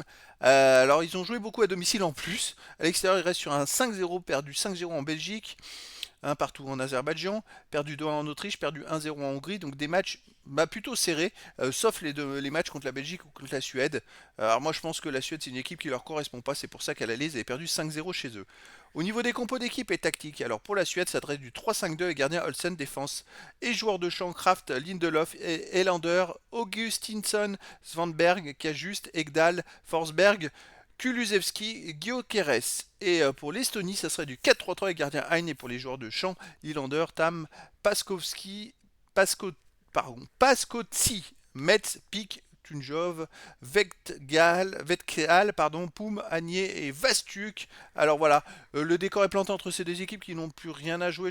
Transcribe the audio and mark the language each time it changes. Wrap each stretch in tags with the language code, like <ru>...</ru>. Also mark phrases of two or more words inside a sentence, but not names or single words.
<fr>Alors, ils ont joué beaucoup à domicile en plus. À l'extérieur, ils restent sur un 5-0, perdu 5-0 en Belgique, un partout en Azerbaïdjan, perdu 2-1 en Autriche, perdu 1-0 en Hongrie, donc des matchs plutôt serrés, sauf les matchs contre la Belgique ou contre la Suède. Alors moi je pense que la Suède c'est une équipe qui leur correspond pas, c'est pour ça qu'elle allait, ils avaient perdu 5-0 chez eux. Au niveau des compos d'équipe et tactique, alors pour la Suède ça traite du 3-5-2 et gardien Olsen défense et joueurs de champ Kraft, Lindelof, Elander, Augustinsson, Svanberg, Kajust, Egdal, Forsberg, Kulusevski, Gyökeres. Et pour l'Estonie, ça serait du 4-3-3 et gardien Heine. Et pour les joueurs de champ, Nylander, Tam, Paskovski, Pasko, Paskotsi, Metz, Pik, Tunjov, Vetkeal, Poum, Agnier et Vastuk. Alors voilà, le décor est planté entre ces deux équipes qui n'ont plus rien à jouer.</fr>